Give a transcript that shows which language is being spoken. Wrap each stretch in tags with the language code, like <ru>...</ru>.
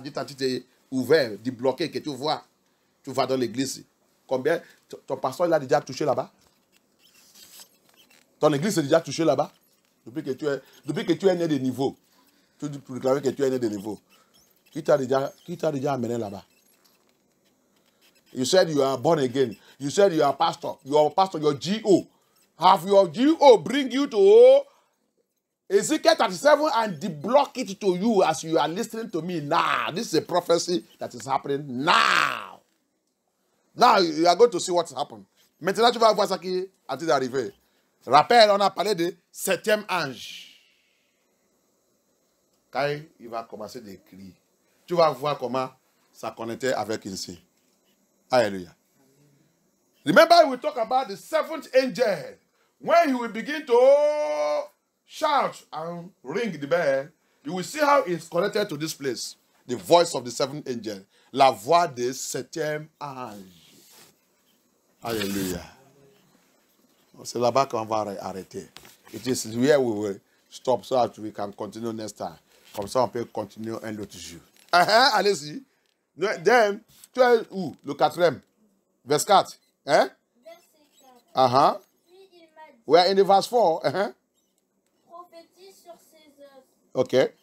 <fr>Dieu t'a ouvert, débloqué, que tu vois. Tu vas dans l'église. Combien ton pasteur il a déjà touché là-bas? Ton église est déjà touchée là-bas? Depuis que tu es né de niveau. Tu déclares que tu es né de niveau. Qui t'a déjà amené là-bas?</fr> <en>You said you are born again. You said you are pastor. Your pastor, your GO. Have your GO bring you to Ezekiel 37 and deblock it to you as you are listening to me now. This is a prophecy that is happening now. Now you are going to see what's happened.</en> <fr>Maintenant, tu vas voir ça qui est en train d'arriver. Rappel, on a parlé de 7e ange. Quand il va commencer d'écrire, tu vas voir comment ça connectait avec ici.</fr> <en>Alléluia. Remember, we talk about the 7th angel when he will begin to shout and ring the bell, you will see how it's connected to this place. The voice of the seventh angel.</en> <fr>La voix de septième ange. Alléluia. C'est là-bas qu'on va arrêter.</fr> <en>It is where we will stop so that we can continue next time.</en> <fr>Comme ça, on peut continuer un autre jour. Allez-y. Then, tu es où? Le quatrième. Verset 4. Hein? Verset 4. Puis il m'a dit,</fr> <en>we are in the verse 4.</en> <fr>prophétise sur ces œuvres. Ok.</fr>